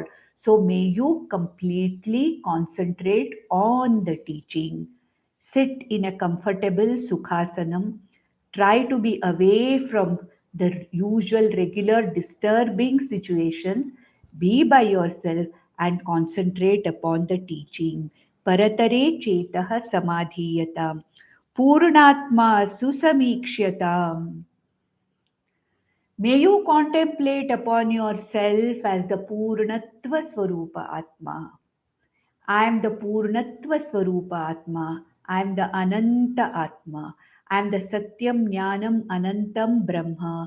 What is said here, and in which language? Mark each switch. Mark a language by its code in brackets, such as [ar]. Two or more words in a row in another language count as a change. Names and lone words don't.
[en] So may you completely concentrate on the teaching. Sit in a comfortable Sukhasanam. Try to be away from the usual regular disturbing situations. Be by yourself and concentrate upon the teaching. [sa] Paratare chetah samadhiyatam. Purnatma susamiksyatam. [en] May you contemplate upon yourself as the [sa] Purnatva Swarupa Atma. [en] I am the [sa] Purnatva Swarupa Atma. [en] I am the [sa] Ananta Atma. [en] I am the [sa] Satyam Jnanam Anantam Brahma.